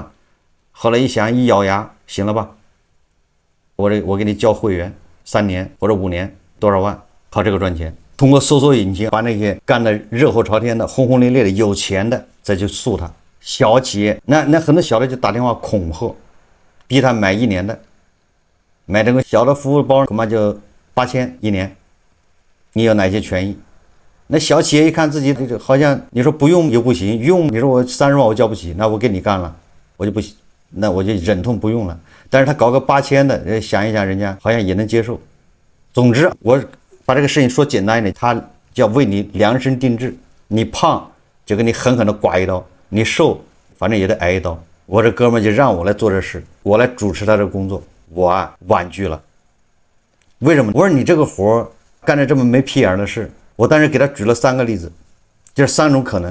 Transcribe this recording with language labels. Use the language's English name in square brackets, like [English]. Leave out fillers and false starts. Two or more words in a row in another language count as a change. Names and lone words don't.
[Chinese] 後來一想，一咬牙，行了吧？我給你交會員3年或者5年多少萬，靠這個賺錢。通過搜索引擎把那些幹得熱火朝天的、轟轟烈烈的、有錢的再去訴他。小企業那很多小的就打電話恐嚇，逼他買1年的。買這個小的服務包恐怕就8000一年，你有哪些權益？那小企業一看自己好像你說不用又不行，用你說我30萬我交不起，那我跟你幹了，我就不行，那我就忍痛不用了。但是他搞個8000的，想一想人家好像也能接受。總之我把這個事情說簡單一點，他叫為你量身定制，你胖就給你狠狠的刮一刀，你瘦反正也得挨一刀。我這哥們就讓我來做這事，我來主持他這個工作。我婉拒了，為什麼？我說你這個活幹着這麼沒屁眼的事，我當時給他舉了3個例子，就是3種可能。